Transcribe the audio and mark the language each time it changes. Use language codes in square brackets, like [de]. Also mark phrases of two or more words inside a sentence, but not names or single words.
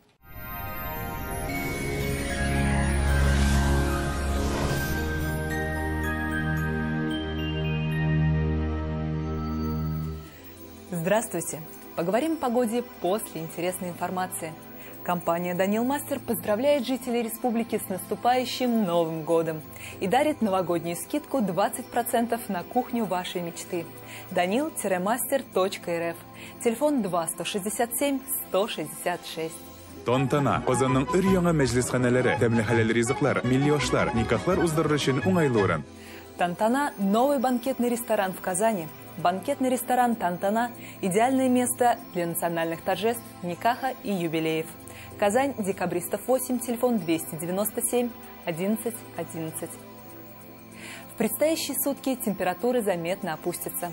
[ru] Здравствуйте! Поговорим о погоде после интересной информации. Компания «Данил Мастер» поздравляет жителей республики с наступающим Новым годом и дарит новогоднюю скидку 20% на кухню вашей мечты. danil-master.rf. Телефон 2-167-166. Тонтана. [tt] Озанның өр-яңа мәҗлисханәләре, тәмле хәләл ризыклар, миллионлар, никахлар уздырыр өчен уңайлы урын. [ru] Тантана – новый банкетный ресторан в Казани. Банкетный ресторан «Тантана» – идеальное место для национальных торжеств, никаха и юбилеев. Казань, Декабристов 8, телефон 297 11 11. В предстоящие сутки температуры заметно опустятся.